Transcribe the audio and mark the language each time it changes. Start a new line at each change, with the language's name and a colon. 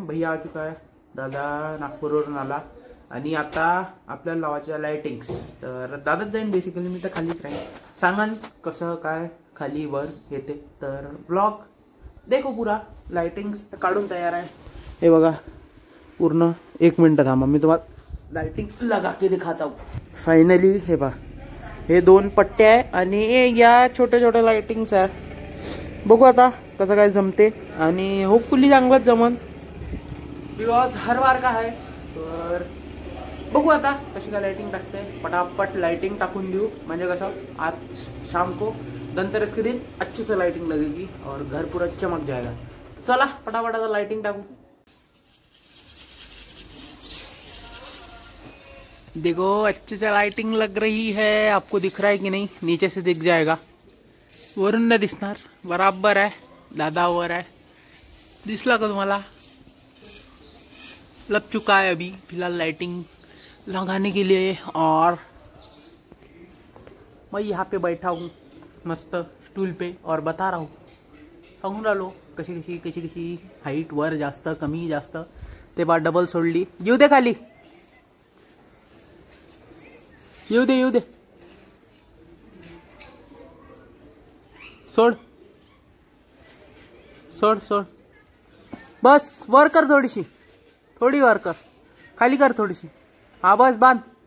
Hindi: भैया आ चुका है,
Marathi: दादा नागपूरवरून आला आणि आता आपल्याला लावायच्या लाइटिंग्स. तर दादाच जाईन बेसिकली, मी तर खालीच राहीन. सांगन कसं काय खाली वर येते, तर
Hindi: ब्लॉग देखो पुरा.
Marathi: लाइटिंग्स काढून तयार आहे, हे बघा पूर्ण. 1 मिनिट थांबा, मी तुम्हाला
Hindi: लाइटिंग लगा के दिखाता हूँ.
Marathi: फायनली हे बघा, हे 2 पट्ट्या आहे आणि या छोट्या छोट्या लाइटिंग्स आहे. बघू आता कसं काय जमते आणि होपफुली चांगलंच जमन, बिकॉज हर बार का आहे. तर बघू आता कशी काय लाइटिंग टाकते. पटापट लाइटिंग टाकून देऊ, म्हणजे कसं
Hindi: आज शाम को धनतेरस के दिन अच्छी से लाइटिंग लगेगी और घर पूरा चमक जाएगा.
Marathi: चला फटाफट आता लाइटिंग टाकू.
Hindi: देखो अच्छे से लाइटिंग लग रही है, आपको दिख रहा है कि नहीं?
Marathi: नीचे से दिख जाएगा, वरून न दिसणार. बराबर आहे, दादा वर आहे. दिसला का तुम्हाला?
Hindi: लग चुका है अभी फिलहाल लाइटिंग लगाने के लिए. और मैं यहाँ पे बैठा हूँ मस्त स्टूल पे और बता रहा हूँ,
Marathi: सांगून राहिलो कशी कशी हाईट वर जास्त कमी जास्त. ते बा डबल सोडली. येऊ दे खाली, येऊ दे सोड सोड सोड. बस वर कर, थोडी वर कर, खाली कर थोडीशी. हा बस, बांध.